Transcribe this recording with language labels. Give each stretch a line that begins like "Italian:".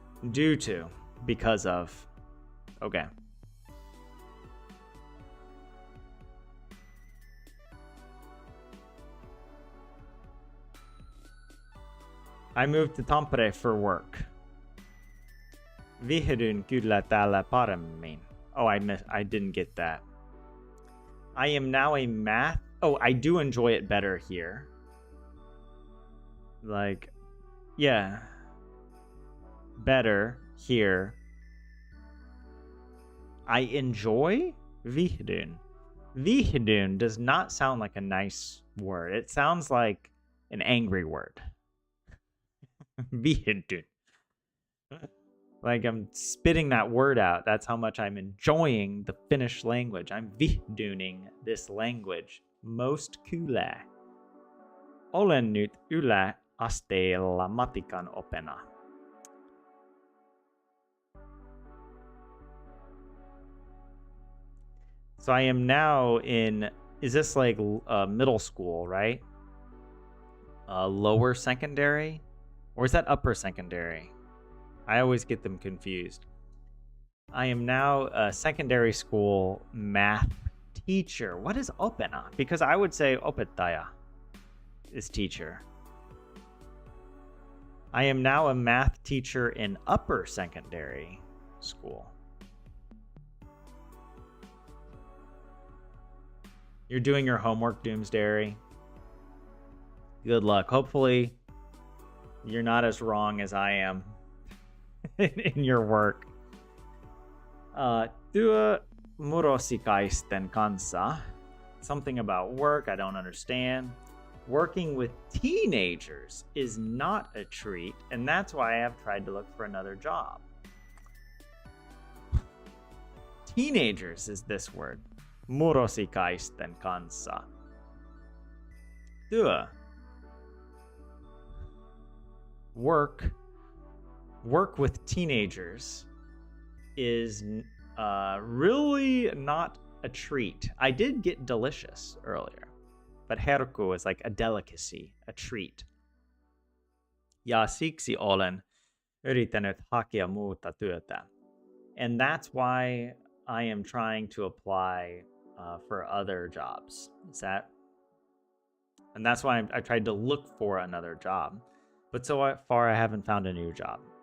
English: Due to, because of. Okay. I moved to Tampere for work.
Finnish: Vihdyn kyllä täällä paremmin.
English: Oh, I didn't get that. I am now a math. Oh, I do enjoy it better here. Like, yeah. Better here. I enjoy Vihdyn. Vihdyn does not sound like a nice word. It sounds like an angry word. Vihdyn. Like I'm spitting that word out. That's how much I'm enjoying the Finnish language. I'm vihdyning this language. Most kyllä.
Finnish: Olen nyt yläasteella matikan opena.
English: So I am now in, is this like middle school, right? Lower secondary? Or is that upper secondary? I always get them confused. I am now a secondary school math teacher. What is opena? Because I would say opettaja is teacher. I am now a math teacher in upper secondary school. You're doing your homework, Doomsdairy. Good luck. Hopefully, you're not as wrong as I am in your work.
Finnish: Työ murosikaisten kanssa.
English: Something about work I don't understand. Working with teenagers is not a treat, and that's why I have tried to look for another job. Teenagers is this word.
Finnish: Murosikaisten kanssa. Työ.
English: Work with teenagers is really not a treat. I did get delicious earlier, but herkku is like a delicacy, a treat.
Finnish: Ja siksi olen yrittänyt hakea muuta työtä.
English: And that's why I am trying to apply for other jobs. And that's why I tried to look for another job. But so far, I haven't found a new job.